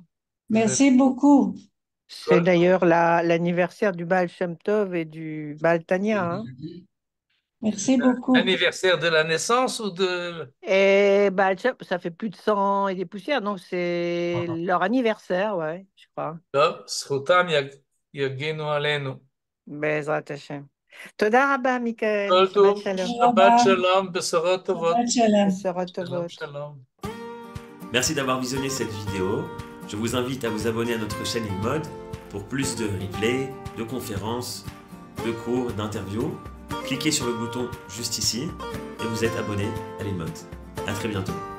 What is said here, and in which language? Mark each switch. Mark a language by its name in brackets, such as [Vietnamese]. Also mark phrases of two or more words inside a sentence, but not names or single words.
[French] Merci beaucoup. C'est d'ailleurs l'anniversaire du Baal Shem Tov et du Baal Tanya. Hein. Merci beaucoup. Anniversaire de la naissance ou de... Et Baal Shem, ça fait plus de 100 et des poussières, donc c'est leur anniversaire, ouais, je crois. [Hebrew] זכותם יגן עלינו. בעזרת השם. תודה רבה, Michael. שבת שלום. שבת שלום, בשורות טובות. בשורות טובות. שלום. [French] Merci d'avoir visionné cette vidéo. Je vous invite à vous abonner à notre chaîne InMode pour plus de replays, de conférences, de cours, d'interviews. Cliquez sur le bouton juste ici et vous êtes abonné à l'InMode. À très bientôt.